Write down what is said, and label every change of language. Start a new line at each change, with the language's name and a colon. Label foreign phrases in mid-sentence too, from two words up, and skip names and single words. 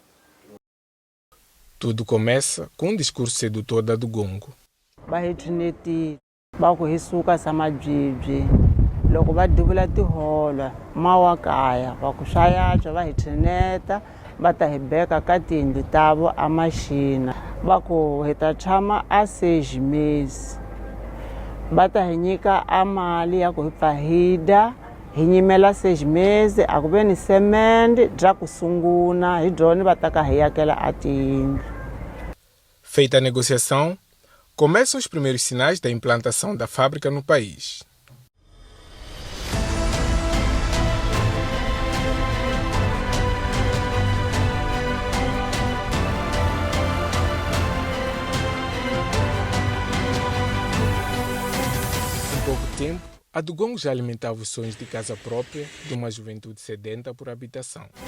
Portuguese: Tudo começa com um discurso sedutor da do Gongo.
Tsonga: Bahithineti ba ku hisuka samajibye loko va duvula tihola mawakaya va ku swayatswa va hi thineta va ta hi beka ka tiyindlu tavo a maxina va ku hi ta tshama a 6 mesi va ta hi nyika a mali ya ku hi pfa hi dya hi nyimela 6 mesi a ku ve ni semende bya ku sungula hi byona va ta ka hi yakela a tiyindlu.
Portuguese: Feita a negociação, começam os primeiros sinais da implantação da fábrica no país. Em pouco tempo, a do Gongo já alimentava os sonhos de casa própria de uma juventude sedenta por habitação.